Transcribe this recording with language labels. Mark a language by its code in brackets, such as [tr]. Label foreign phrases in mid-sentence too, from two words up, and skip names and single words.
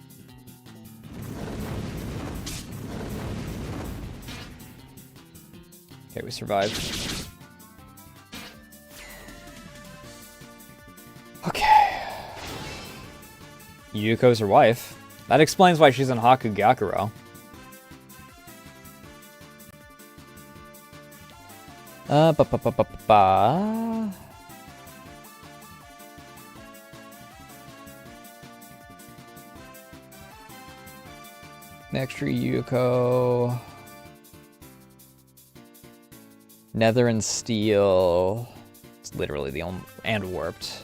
[en] Okay, we survived. Okay. Yuko's her wife. That explains why she's in Hakugakuro. Ba-ba-ba-ba-ba. Next tree, Yuko. Nether and Steel. It's literally the only... And Warped.